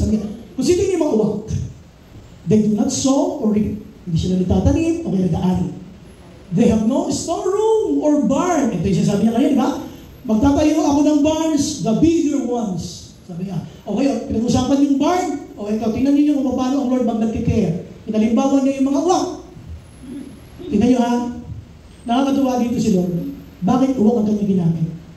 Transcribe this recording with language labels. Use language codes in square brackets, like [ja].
[tl] Sabi niya, [en] consider yung mga uwak. They do not sow or reap. [tl] Hindi sila nagtatanim o kaya nag-aari. [en] They have no storeroom or barn. [tl] Ito yung sabi niya ngayon, di ba? Magtatayo ako ng barns, [en] the bigger ones. [tl] Sabi niya, okay, pinag-usapan yung barn. Okay, tingnan niyo kung paano ang Lord mag-nagkikare. Pinalimbawan niya yung mga uwak. Tingnan niyo ha, nakakatuwa dito si Lord. Bakit uwak ang kanyang ginamit?